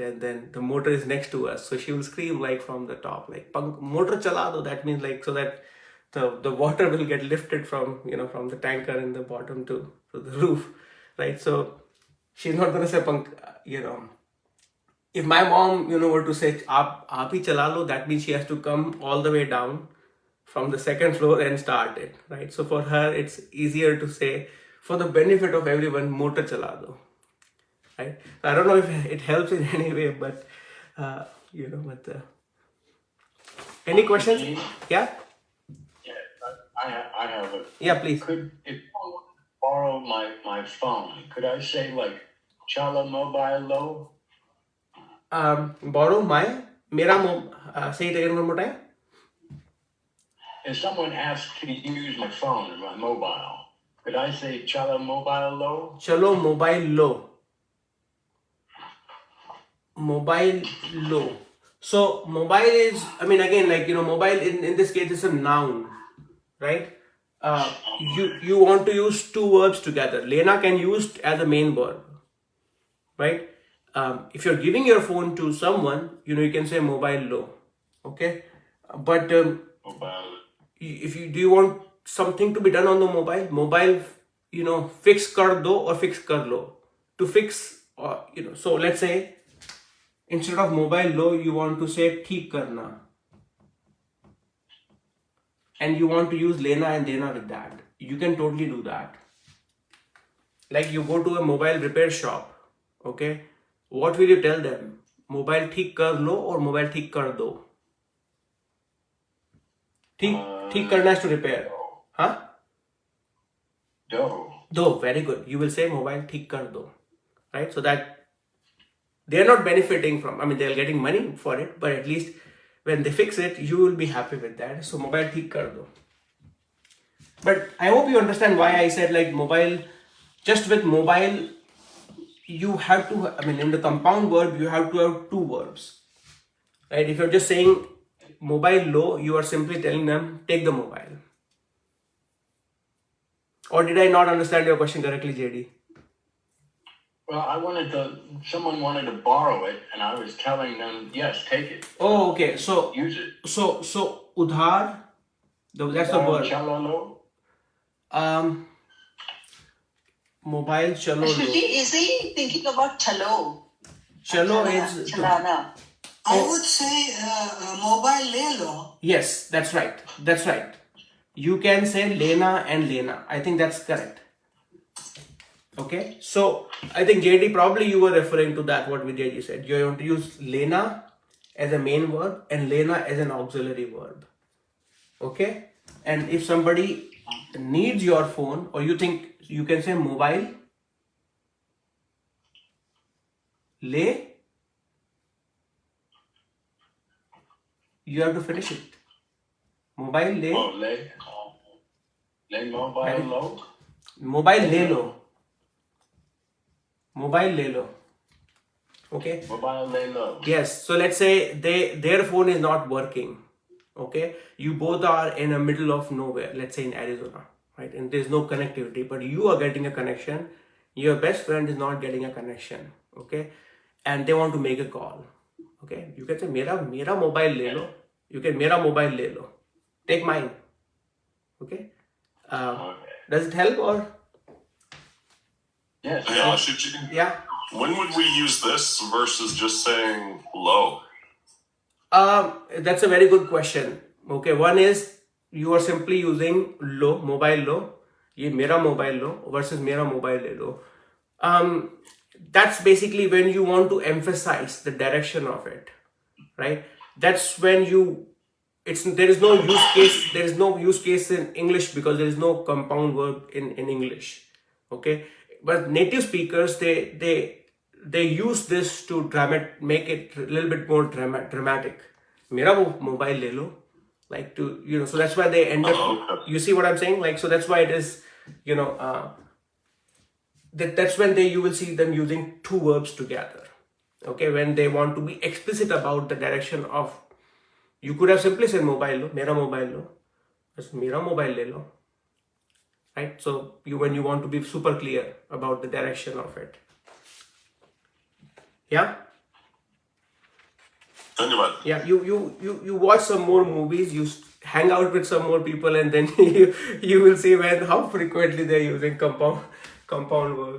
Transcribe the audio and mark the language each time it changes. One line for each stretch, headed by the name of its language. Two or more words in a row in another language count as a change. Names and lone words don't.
English: And then the motor is next to us, so she will scream like from the top, like
Hindi: मोटर चला दो,
English: that means like so that the water will get lifted from from the tanker in the bottom to the roof, right? So she's not gonna say if my mom were to say
Hindi: आप ही चला लो,
English: that means she has to come all the way down from the second floor and start it, right? So for her it's easier to say, for the benefit of everyone,
Hindi: मोटर चला दो,
English: right? I don't know if it helps in any way, but any questions? Yeah, I have a. yeah, please. If I want to borrow my phone, could I say like
Hindi: चला मोबाइल लो?
English: Borrow mera say it again one more time. If someone asks to use my phone, my mobile, could I say
Hindi: चला मोबाइल लो? चलो मोबाइल लो। मोबाइल लो.
English: So mobile is, I mean, again, like mobile in this case is a noun, right? You want to use two verbs together. Lena can use it as a main verb, right? If you're giving your phone to someone, you can say
Hindi: मोबाइल लो,
English: okay? But Mobile. if do you want something to be done on the mobile,
Hindi: फ़िक्स कर दो
English: or
Hindi: फ़िक्स कर लो.
English: To fix, or so let's say instead of
Hindi: मोबाइल लो,
English: you want to say
Hindi: ठीक करना.
English: and you want to use Lena and Dena with that, you can totally do that. Like you go to a mobile repair shop, okay? What will you tell them?
Hindi: मोबाइल ठीक कर लो
English: or
Hindi: मोबाइल ठीक कर दो? ठीक करना
English: is to repair. Huh? Do, very good. You will say
Hindi: मोबाइल ठीक कर दो,
English: right? So that they are not benefiting from, I mean, they are getting money for it, but at least when they fix it, you will be happy with that. So
Hindi: मोबाइल ठीक कर दो.
English: But I hope you understand why I said like mobile, just with mobile, you have to, I mean, in the compound verb, you have to have two verbs, right? If you're just saying
Hindi: मोबाइल लो,
English: you are simply telling them, take the mobile. Or did I not understand your question correctly, JD? Well, someone wanted to borrow it, and I was telling them, yes, take it. Oh, okay. So, use it. So udhar, that's the word. Chalano.
Hindi: मोबाइल चलो
English: Ashu lo. Ji, is he thinking about chalo? Chalo is... Chalana. I would say
Hindi: मोबाइल ले लो.
English: Yes, that's right. That's right. You can say Lena and Lena. I think that's correct. Okay. So, I think JD, probably you were referring to that, what JD said. You want to use Lena as a main verb and Lena as an auxiliary verb. Okay. And if somebody needs your phone, or you think you can say
Hindi: मोबाइल ले,
English: you have to finish it.
Hindi: मोबाइल ले. ओह, ले मोबाइल लो. मोबाइल ले लो। मोबाइल ले लो.
English: Okay.
Hindi: मोबाइल ले लो.
English: Yes. So let's say their phone is not working. Okay. You both are in the middle of nowhere. Let's say in Arizona, right? And there's no connectivity, but you are getting a connection. Your best friend is not getting a connection. Okay. And they want to make a call. Okay. You can say
Hindi: मेरा मोबाइल ले लो.
English: You can
Hindi: मेरा मोबाइल ले लो.
English: Take mine. Okay. Does it help or? Yes. Hey, Ashu Ji, Yeah. when would we use this versus just saying low? That's a very good question. Okay, one is you are simply using lo,
Hindi: मोबाइल लो, ये मेरा मोबाइल लो
English: versus
Hindi: मेरा मोबाइल ले लो.
English: That's basically when you want to emphasize the direction of it, right? That's when there is no use case. There is no use case in English because there is no compound verb in English. Okay, but native speakers they use this to make it a little bit more dramatic.
Hindi: मेरा मोबाइल ले लो,
English: like to so that's why they end up. Okay. You see what I'm saying? Like, so that's why it is that's when you will see them using two verbs together. Okay, when they want to be explicit about the direction of. You could have simply said
Hindi: मोबाइल लो, मेरा मोबाइल लो,
English: just
Hindi: मेरा मोबाइल ले लो,
English: right? So when you want to be super clear about the direction of it. Yeah. Yeah, you watch some more movies, you hang out with some more people, and then you will see how frequently they're using compound verbs.